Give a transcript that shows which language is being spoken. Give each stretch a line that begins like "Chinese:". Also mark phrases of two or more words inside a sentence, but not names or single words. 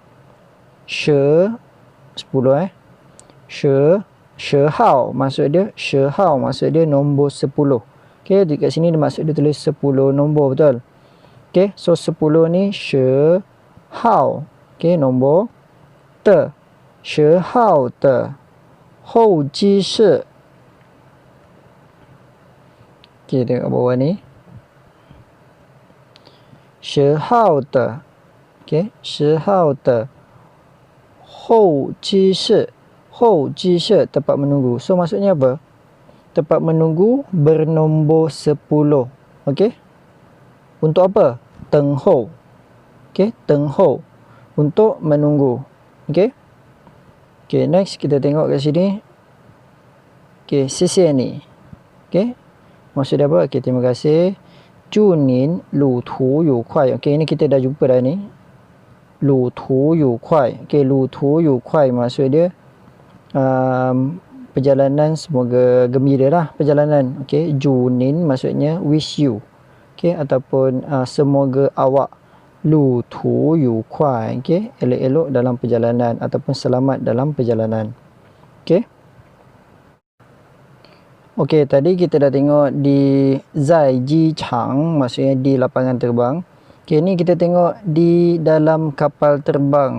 Malay: 10 10 10 号 maksud dia 10号 maksud dia nombor 10. Okey, dekat sini dia maksud dia tulis 10 nombor, betul? Okey, so 10 ni 10号. Okey, nombor de
Chinese: 10号的候机室.
Malay: Okey, tengok bawah ni.
Chinese: 10 号的 okey, 10号的候机室.
Malay: 候机室 tempat menunggu. So maksudnya apa? Tempat menunggu bernombor 10. Okey. Untuk apa? Teng hou. Okey, teng hou. Untuk menunggu. Okey. Okey, next kita tengok kat sini. Okey, xie ni. Okey. Maksud dia apa? Okey, terima kasih.
Chinese: 祝您旅途愉快.
Malay: Okey, ini kita dah jumpa dah ni.
Chinese: 旅途愉快.
Malay: Okey,
Chinese: 旅途愉快
Malay: maksud dia perjalanan semoga gembira lah perjalanan. Okey,
Chinese: 祝您
Malay: maksudnya
English: wish you.
Malay: Okey, ataupun semoga awak
Chinese: 旅途愉快.
Malay: Okey, elok-elok dalam perjalanan ataupun selamat dalam perjalanan. Okey. Okey, tadi kita dah tengok di
Chinese: 在机场,
Malay: maksudnya di lapangan terbang. Okey, ni kita tengok di dalam kapal terbang.